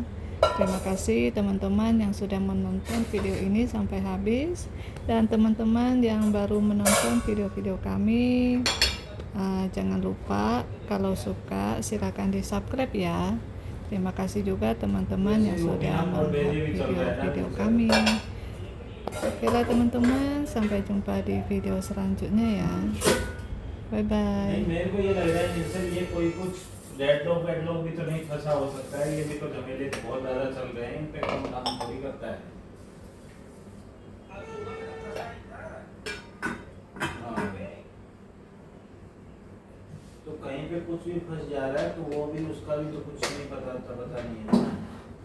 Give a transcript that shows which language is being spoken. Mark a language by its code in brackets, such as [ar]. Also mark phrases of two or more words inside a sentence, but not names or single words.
[id] Terima kasih teman-teman yang sudah menonton video ini sampai habis, dan teman-teman yang baru menonton video-video kami, jangan lupa kalau suka silakan di subscribe ya. Terima kasih juga teman-teman yang sudah melihat video-video kami. Oke lah teman-teman, sampai jumpa di video selanjutnya ya. [en] Bye bye. [hi] डेडलॉक वेडलॉक भी तो नहीं फंसा हो सकता है, ये भी तो झमेले बहुत ज्यादा चल रहे हैं, इन पे कम काम थोड़ी करता है। हाँ। तो कहीं पे कुछ भी फंस जा रहा है तो वो भी उसका भी तो कुछ नहीं पता नहीं है।